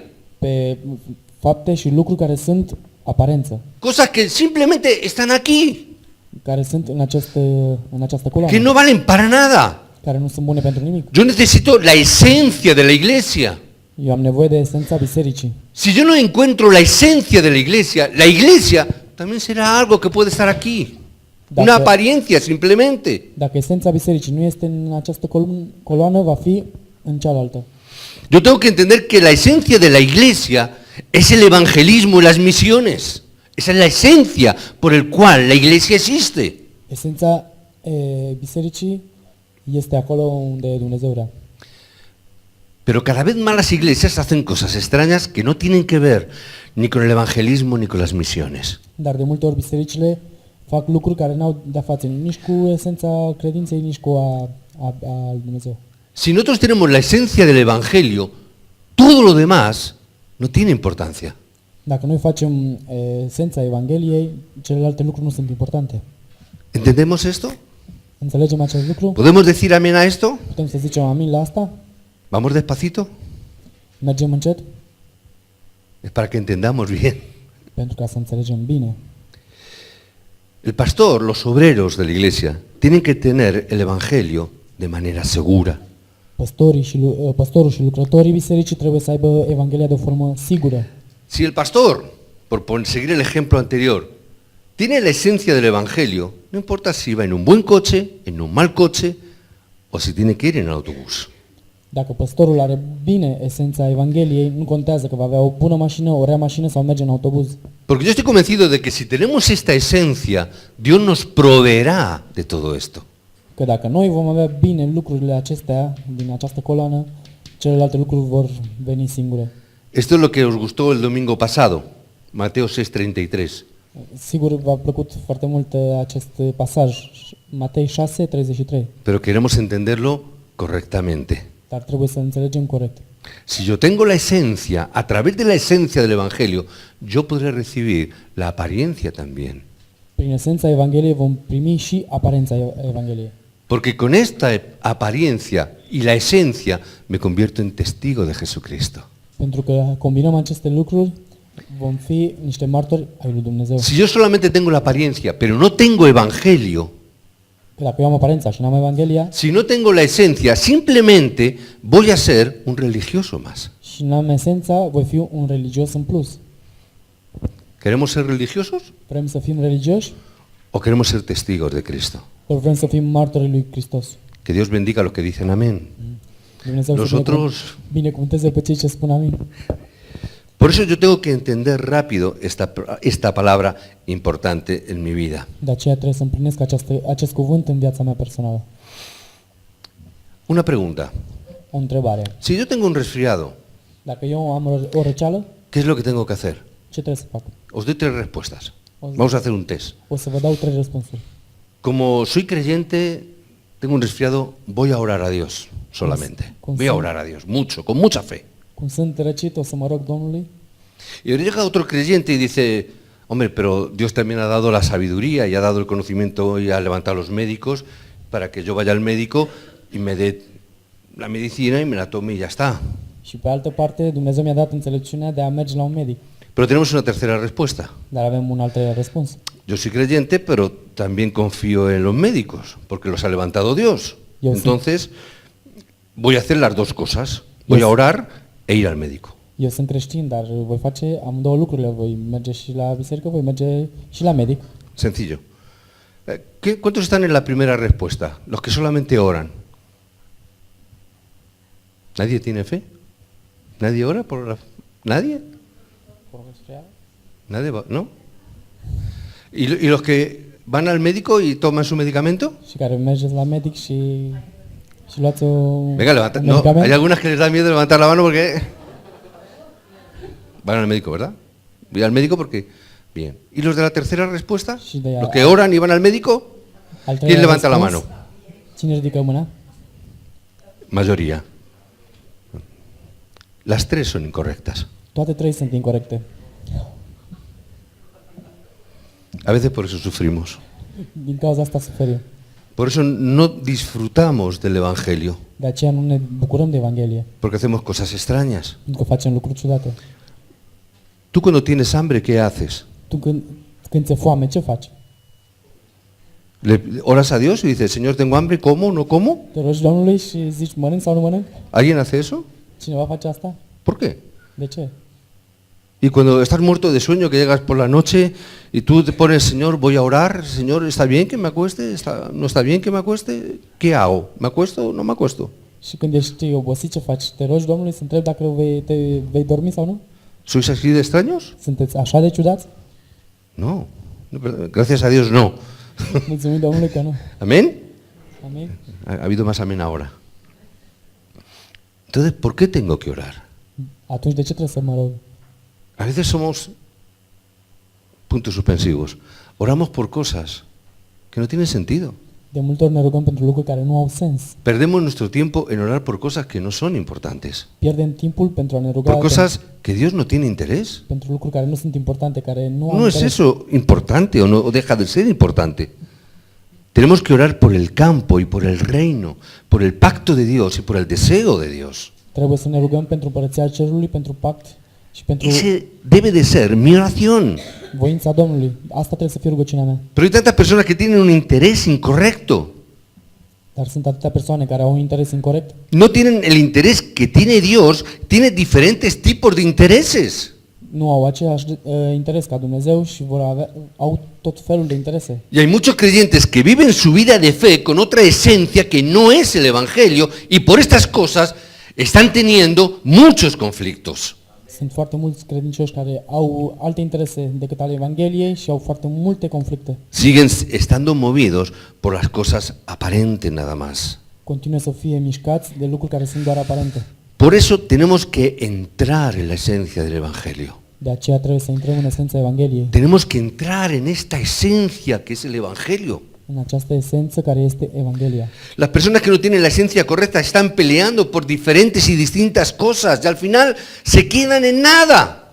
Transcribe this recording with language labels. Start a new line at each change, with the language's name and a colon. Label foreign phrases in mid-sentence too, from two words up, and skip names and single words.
Romanian: Pe fapte și lucruri care sunt aparență.
Spanish: Cosas que simplemente están aquí.
Romanian: Care sunt în această coloană.
Spanish: Que no valen para nada.
Romanian: Care nu sunt bune pentru nimic.
Spanish: Yo necesito la esencia de la iglesia.
Romanian: Eu am nevoie de esența bisericii.
Spanish: Si yo no encuentro la esencia de la iglesia también será algo que puede estar aquí. Una apariencia simplemente.
Romanian: Dacă esența bisericii nu este în această coloană, va fi în cealaltă.
Spanish: Yo tengo que entender que la esencia de la iglesia es el evangelismo y las misiones. Esa es la esencia por el cual la iglesia existe.
Romanian: Esența bisericii este acolo unde Dumnezeu vrea.
Spanish: Pero cada vez más las iglesias hacen cosas extrañas que no tienen que ver ni con el evangelismo ni con las misiones.
Romanian: Dar de multe ori bisericile fac lucruri care n-au de-a face nici cu esența credinței, nici cu a lui Dumnezeu.
Spanish: Si nosotros tenemos la esencia del evangelio, todo lo demás no tiene importancia.
Romanian: Dacă noi facem esența Evangheliei, celelalte lucruri nu sunt importante.
Spanish: ¿Entendemos esto?
Romanian: Înțelegem acest lucru?
Spanish: ¿Podemos decir amén a esto?
Romanian: Putem să zicem amin la asta?
Spanish: Vamos despacito.
Romanian: Mergem încet?
Spanish: Es para que entendamos bien.
Romanian: Pentru ca să înțelegem bine.
Spanish: El pastor, los obreros de la iglesia, tienen que tener el evangelio de manera segura.
Romanian: Păstorul și lucrătorii bisericii trebuie să aibă Evanghelia de o formă sigură.
Spanish: Si el pastor, por seguir el ejemplo anterior, tiene la esencia del evangelio, no importa si va en un buen coche, en un mal coche, o si tiene que ir en autobús.
Romanian: Dacă păstorul are bine esența Evangheliei, nu contează că va avea o bună mașină, o rea mașină sau merge în autobuz.
Spanish: Porque yo estoy convencido de que si tenemos esta esencia, Dios nos proveerá de todo esto.
Romanian: Că dacă noi vom avea bine lucrurile acestea din această coloană, celelalte lucruri vor veni singure.
Spanish: Esto es lo que os gustó el domingo pasado, Mateo 6:33.
Romanian: Sigur v-a plăcut foarte mult acest pasaj, Matei 6:33,
Spanish: Pero queremos entenderlo correctamente.
Romanian: dar trebuie să înțelegem corect.
Spanish: Si yo tengo la esencia, a través de la esencia del Evangelio, yo podré recibir la apariencia también.
Romanian: Prin esența Evangheliei vom primi și aparența Evangheliei.
Spanish: Porque con esta apariencia y la esencia me convierto en testigo de Jesucristo.
Romanian: Pentru că combinăm aceste lucruri, vom fi niște martori ai lui Dumnezeu.
Spanish: Si yo solamente tengo la apariencia, pero no tengo Evangelio,
Romanian: Că dacă eu am aparența și n-am Evanghelia
Spanish: si no tengo la esencia, simplemente voy a ser un religioso más.
Romanian: și n-am esența, voi fi un religios în plus.
Spanish: ¿Queremos ser religiosos
Romanian: Vrem să fim religioși?
Spanish: o queremos ser testigos de Cristo?
Romanian: Ori vrem să fim martorii lui Hristos?
Spanish: Que Dios bendiga a los que dicen amén.
Romanian: Dumnezeu
Spanish: Nosotros-
Romanian: să binecuvânteze pe cei ce spun amin.
Spanish: Por eso yo tengo que entender rápido esta palabra importante en mi vida.
Romanian: De aceea trebuie să împlinesc acest cuvânt în viața mea personală.
Spanish: Una pregunta.
Romanian: O întrebare.
Spanish: Si yo tengo un resfriado,
Romanian: Dacă eu am o răceală,
Spanish: ¿qué es lo que tengo que hacer?
Romanian: ce trebuie să fac?
Spanish: Os doy 3 respuestas. Os- Vamos a hacer un test.
Romanian: O să vă dau 3 răspunsuri.
Spanish: Como soy creyente, tengo un resfriado, voy a orar a Dios solamente. Voy a orar a Dios, mucho, con mucha fe.
Romanian: Cum sunt răcit, o să mă rog Domnului.
Spanish: Y ahora llega otro creyente y dice, hombre, pero Dios también ha dado la sabiduría y ha dado el conocimiento y ha levantado a los médicos para que yo vaya al médico y me dé la medicina y me la tome y ya está.
Romanian: Și pe altă parte, Dumnezeu mi-a dat înțelepciunea de a merge la un medic.
Spanish: Pero tenemos una tercera respuesta.
Romanian: Dar avem un alt răspuns.
Spanish: Yo soy creyente, pero también confío en los médicos, porque los ha levantado Dios. Yo sí. Entonces, voy a hacer las dos cosas. Voy a orar e ir al médico.
Romanian: Eu sunt creștin, dar voi face amândouă lucrurile. Voi merge și la biserică, voi merge și la medic.
Spanish: Sencillo. ¿Cuántos están en la primera respuesta? Los que solamente oran. ¿Nadie tiene fe? ¿Nadie ora por la... ¿Nadie? ¿Nadie va? ¿No? ¿Y los que van al médico y toman su medicamento?
Romanian: Și care mergeți la medic și luați un
Spanish: Venga, levanta. No,
Romanian: medicament.
Spanish: hay algunas que les da miedo levantar la mano porque van al médico, ¿verdad? Voy al médico porque... Bien. ¿Y los de la tercera respuesta? Sí, de- ¿Los que oran y van al médico?
Romanian: Al
Spanish: ¿Quién
Romanian: treilea
Spanish: levanta la
Romanian: răspuns,
Spanish: mano?
Romanian: Cine ridică mâna?
Spanish: Mayoría. Las 3 son incorrectas.
Romanian: Toate 3 sunt incorrecte.
Spanish: A veces por eso sufrimos.
Romanian: Din cauza asta suferim.
Spanish: Por eso no disfrutamos del Evangelio,
Romanian: De aceea nu ne bucurăm de Evanghelie,
Spanish: porque hacemos cosas extrañas.
Romanian: pentru că facem lucruri ciudate.
Spanish: Tú cuando tienes hambre, ¿qué haces?
Romanian: Tu când ți-e foame, ce faci?
Spanish: ¿Le oras a Dios y dices, Señor, tengo hambre, ¿como? ¿No como?
Romanian: Te rogi Domnului și zici mănânc sau nu mănânc?
Spanish: ¿Alguien hace eso?
Romanian: Cineva face asta?
Spanish: ¿Por qué?
Romanian: De ce?
Spanish: Y cuando estás muerto de sueño, que llegas por la noche y tú te pones, Señor, voy a orar, Señor, ¿está bien que me acueste? ¿No está bien que me acueste? ¿Qué hago? ¿Me acuesto o no me acuesto?
Romanian: Și când ești obosit, ce faci? Te rogi Domnului să întrebi dacă te vei dormi sau nu?
Spanish: ¿Sois así de extraños?
Romanian: Sunteți așa de ciudați?
Spanish: No. Gracias a Dios, no.
Romanian: Mulțumim Domnului că nu.
Spanish: ¿Amén?
Romanian: Amin.
Spanish: Ha habido más amén ahora. Entonces, ¿por qué tengo que orar?
Romanian: Atunci de ce trebuie să mă rog?
Spanish: A veces somos, puntos suspensivos, oramos por cosas que no tienen sentido.
Romanian: De multe ori ne rugăm pentru lucruri care nu au sens.
Spanish: Perdemos nuestro tiempo en orar por cosas que no son importantes.
Romanian: Pierdem timpul pentru a ne ruga
Spanish: Por cosas que Dios no tiene interés.
Romanian: pentru lucruri care nu sunt importante, care nu au
Spanish: No es
Romanian: interes.
Spanish: eso importante o deja de ser importante. Tenemos que orar por el campo y por el reino, por el pacto de Dios y por el deseo de Dios.
Romanian: Trebuie să ne rugăm pentru Împărăția Cerului, pentru pact și pentru
Spanish: Ese debe de ser mi oración.
Romanian: voința Domnului. Asta trebuie să fie rugăciunea mea.
Spanish: Pero hay tantas personas que tienen un interés incorrecto.
Romanian: Dar sunt atâtea persoane care au un interes incorect.
Spanish: No tienen el interés que tiene Dios, tiene diferentes tipos de intereses.
Romanian: Nu au același interes ca Dumnezeu și au tot felul de interese.
Spanish: Y hay muchos creyentes que viven su vida de fe con otra esencia que no es el Evangelio y por estas cosas están teniendo muchos conflictos.
Romanian: Sunt foarte mulți credincioși care au alte interese decât ale Evangheliei și au foarte multe conflicte.
Spanish: Siguen estando movidos por las cosas aparentes nada más.
Romanian: Continuă să fie mișcați de lucruri care sunt doar aparente.
Spanish: Por eso tenemos que entrar en la esencia del Evangelio.
Romanian: De aceea trebuie să intrăm în esența Evangheliei,
Spanish: Tenemos que entrar en esta esencia que es el Evangelio.
Romanian: în această esență care este Evanghelia.
Spanish: Las personas que no tienen la esencia correcta están peleando por diferentes y distintas cosas y al final se quedan en nada.